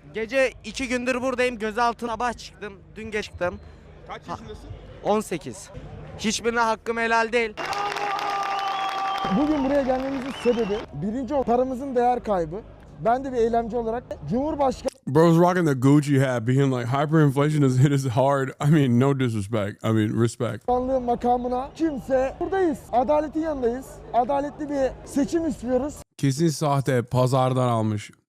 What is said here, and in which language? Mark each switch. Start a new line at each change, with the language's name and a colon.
Turkish: Gece 2 gündür buradayım, gözaltına sabah çıktım, dün geç çıktım. Kaç yaşındasın? 18. Hiçbirine hakkım helal değil. Bugün buraya gelmemizin sebebi birinci paramızın değer kaybı. Ben de bir eylemci olarak Cumhurbaşkanı
English: Bro's rocking the Gucci hat, being like hyperinflation has hit us hard. I mean, no disrespect. I mean, respect.
Turkish: makamına kimse buradayız. Adaletin yanındayız. Adaletli bir seçim istiyoruz. Kesin sahte, pazardan almış.